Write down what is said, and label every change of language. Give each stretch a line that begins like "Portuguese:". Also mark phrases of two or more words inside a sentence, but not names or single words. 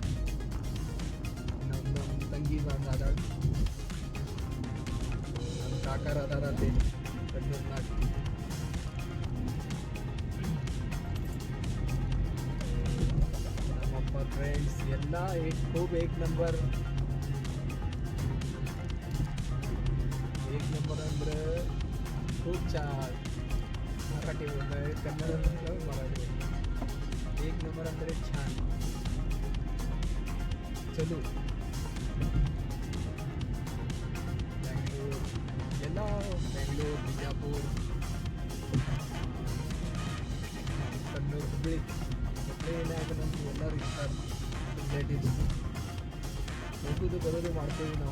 Kannada: ನಮ್ಮ ತಂಗಿ ಅದಾಳ, ನಮ್ಮ ಕಾಕಾರ ಅದಾರ ಅಲ್ಲಿ ಕಣ್ಣೂರ್ನಾಗ. ನಮ್ಮಪ್ಪ ಫ್ರೆಂಡ್ಸ್ ಎಲ್ಲ
Marathi: खूब एक नंबर
Kannada: ಅಂದ್ರೆ
Marathi: खूप छान. मराठी बोलतोय, कन्नड बोलतोय, मराठी बोलतोय.
Kannada: 1 नंबर ಅಂದ್ರೆ छान. चलो ಬೆಂಗಳೂರು, ಬಿಜಾಪುರ, ಕಣ್ಣೂರು, ಹುಬ್ಬಳ್ಳಿನಾಗ ನಮ್ಗೆ ಎಲ್ಲರೂ ಇರ್ತಾರೆ ರಿಲೇಟಿವ್ಸ್. ಹೋಗೋದು ಬರೋದು ಮಾಡ್ತೀವಿ ನಾವು.